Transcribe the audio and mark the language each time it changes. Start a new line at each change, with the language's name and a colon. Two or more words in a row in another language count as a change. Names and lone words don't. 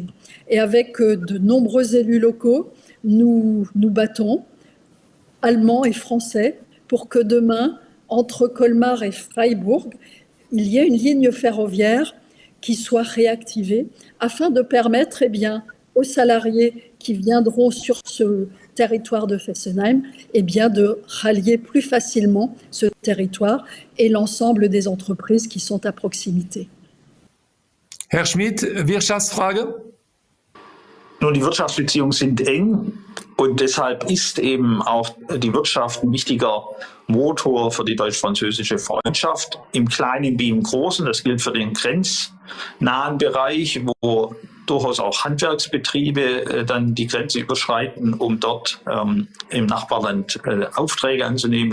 French: Et avec de nombreux élus locaux, nous nous battons, allemands et français, pour que demain, entre Colmar et Freiburg, il y ait une ligne ferroviaire qui soit réactivée afin de permettre aux salariés qui viendront sur ce territoire de Fessenheim de rallier plus facilement ce territoire et l'ensemble des entreprises qui sont à proximité.
German: Herr Schmitt, Wirtschaftsfrage? Nun, die Wirtschaftsbeziehungen sind eng und deshalb ist eben auch die Wirtschaft ein wichtiger Motor für die deutsch-französische Freundschaft, im Kleinen wie im Großen. Das gilt für den grenznahen Bereich, wo durchaus auch Handwerksbetriebe dann die Grenze überschreiten, um dort im Nachbarland Aufträge anzunehmen.